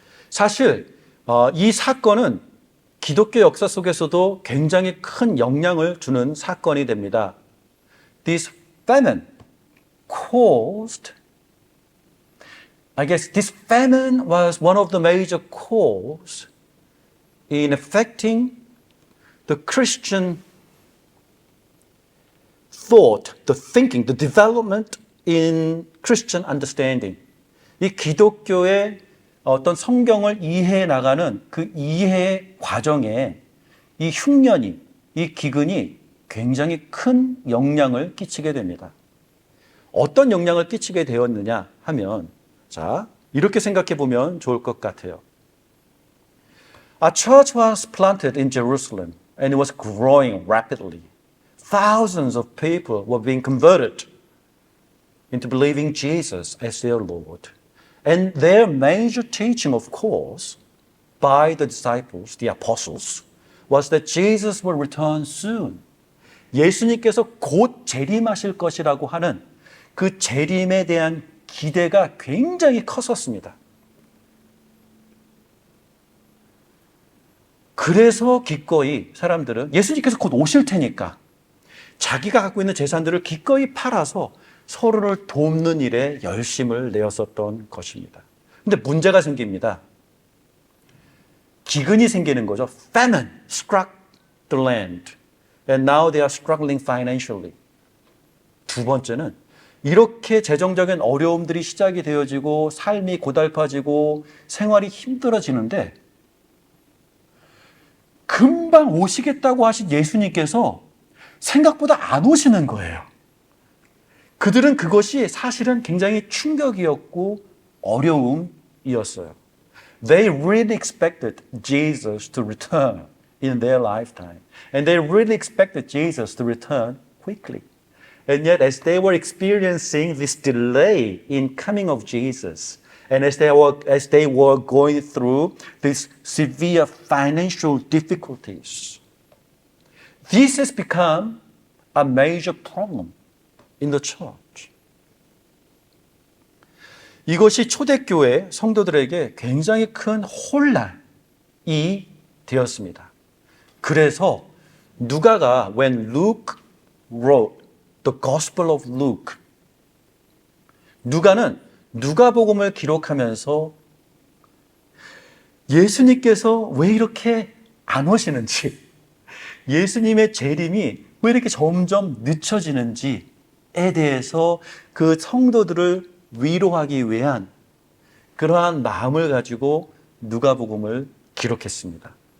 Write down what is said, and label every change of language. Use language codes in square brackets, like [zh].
[ko] 사실 이 사건은 기독교 역사 속에서도 굉장히 큰 영향을 주는 사건이 됩니다. [en] This famine caused, I guess this famine was one of the major cause in affecting the Christian thought, the thinking, the development in Christian understanding. [ko] 이 기독교의 어떤 성경을 이해해 나가는 그 이해 과정에 이 흉년이, 이 기근이 굉장히 큰 영향을 끼치게 됩니다. 어떤 영향을 끼치게 되었느냐 하면, 자, 이렇게 생각해 보면 좋을 것 같아요. [en] A church was planted in Jerusalem and it was growing rapidly. Thousands of people were being converted into believing Jesus as their Lord. And their major teaching, of course, by the disciples, the apostles, was that Jesus will return soon. [ko] 예수님께서 곧 재림하실 것이라고 하는 그 재림에 대한 기대가 굉장히 컸었습니다. 그래서 기꺼이 사람들은 예수님께서 곧 오실 테니까 자기가 갖고 있는 재산들을 기꺼이 팔아서 서로를 돕는 일에 열심을 내었었던 것입니다. 근데 문제가 생깁니다. 기근이 생기는 거죠. [en] Famine struck the land. And now they are struggling financially. [ko] 두 번째는 이렇게 재정적인 어려움들이 시작이 되어지고 삶이 고달파지고 생활이 힘들어지는데 금방 오시겠다고 하신 예수님께서 생각보다 안 오시는 거예요. 그들은 그것이 사실은 굉장히 충격이었고 어려움이었어요. [en] They really expected Jesus to return in their lifetime. And they really expected Jesus to return quickly. And yet as they were experiencing this delay in coming of Jesus, and as they were going through these severe financial difficulties, this has become a major problem in the church. [ko] 이것이 초대교회 성도들에게 굉장히 큰 혼란이 되었습니다. 그래서 누가가 [en] when Luke wrote the Gospel of Luke, [ko] 누가는 누가복음을 기록하면서 예수님께서 왜 이렇게 안 오시는지, 예수님의 재림이 왜 이렇게 점점 늦춰지는지에 대해서 그 성도들을 위로하기 위한 그러한 마음을 가지고 누가복음을 기록했습니다.